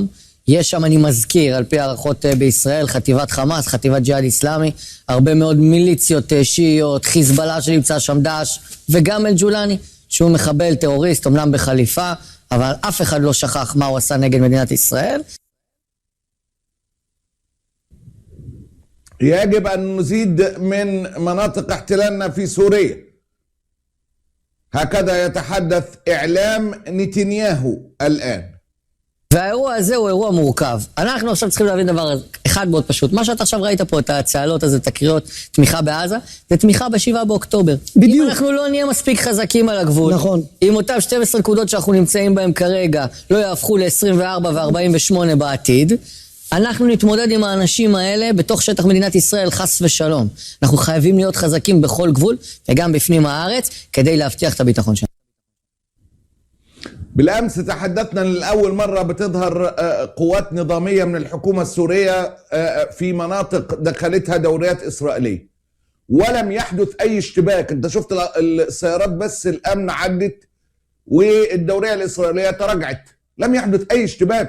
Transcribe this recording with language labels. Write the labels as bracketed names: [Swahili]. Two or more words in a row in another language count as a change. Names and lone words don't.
[Hebrew] יש שם, אני מזכיר, על פי הערכות בישראל, חטיבת חמאס, חטיבת ג'יהאד איסלאמי, הרבה מאוד מיליציות שיעיות, חיזבאללה שנמצא שם, דאעש, וגם אל-ג'ולני, שהוא מחבל טרוריסט, אומנם בחליפה, אבל אף אחד לא שכח מה הוא עשה נגד מדינת ישראל. [Arabic] يجب أن نزيد من مناطق احتلالنا في سوريا. هكذا يتحدث إعلام نتنياهو الآن. [Hebrew] והאירוע הזה הוא אירוע מורכב. אנחנו עכשיו צריכים להבין דבר אחד מאוד פשוט. מה שאתה עכשיו ראית פה, את הצהלות הזה, את הקריאות, תמיכה בעזה, זה תמיכה ב7 באוקטובר. בדיוק. אם אנחנו לא נהיה מספיק חזקים על הגבול, נכון. אם אותם 12 נקודות שאנחנו נמצאים בהם כרגע, לא יהפכו ל-24 ו-48 בעתיד, אנחנו נתמודד עם האנשים האלה בתוך שטח מדינת ישראל, חס ושלום. אנחנו חייבים להיות חזקים בכל גבול, וגם בפנים הארץ, כדי להבטיח את הביטחון שלנו. [Arabic] بالأمس تحدثنا لأول مرة بتظهر قوات نظامية من الحكومة السورية في مناطق دخلتها دوريات إسرائيلية ولم يحدث أي اشتباك. أنت شفت السيارات بس الأمن عدت والدورية الإسرائيلية تراجعت، لم يحدث أي اشتباك.